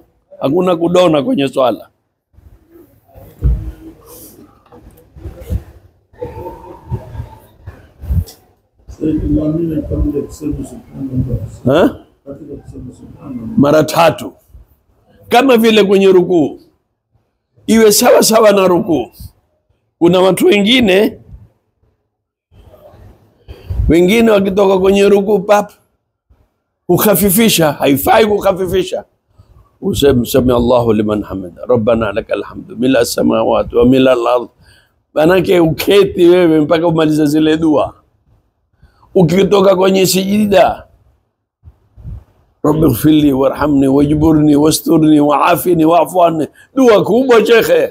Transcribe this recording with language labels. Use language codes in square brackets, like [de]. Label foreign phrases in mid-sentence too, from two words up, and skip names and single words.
[sw] Hakuna kudona kwenye swala. Mara tatu, kama vile kwenye rukuu iwe sawa sawa na rukuu. Kuna watu wengine wakitoka kwenye rukuu ukhafifisha. Haifai kukhafifisha. Useme [ar] الله لمن حمده، ربنا لك الحمد ملء السماوات وملء الأرض. [sw] Manake uketi wewe mpaka umalize zile dua. Ukitoka kwenye sijida, [ar] رب اغفر لي وارحمني واجبرني واسترني وعافني واعف عني, [sw] dua kubwa shekhe.